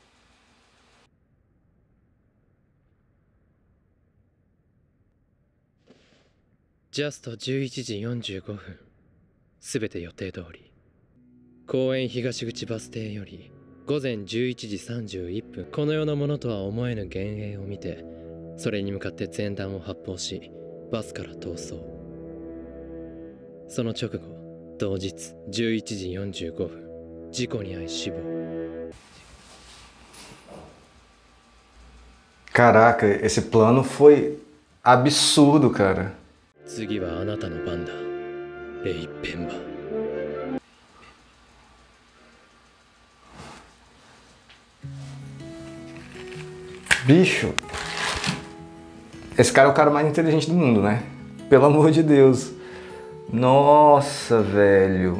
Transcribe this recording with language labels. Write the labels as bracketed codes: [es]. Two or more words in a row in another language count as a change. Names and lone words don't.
[ja] Just 11 時45分。すべて予定通り。公園東口バス停より午前11時31分。この世のものとは思えぬ幻影を見て、それに向かって前段を発砲し、バスから逃走。その直後、同日11時45分。 事故に遭い死亡。 [pt] Caraca, esse plano foi absurdo, cara. [ja] 次はあなたの番だ、レイ・ペンバ。 [pt] Bicho, esse cara é o cara mais inteligente do mundo, né? Pelo amor de Deus. Nossa, velho.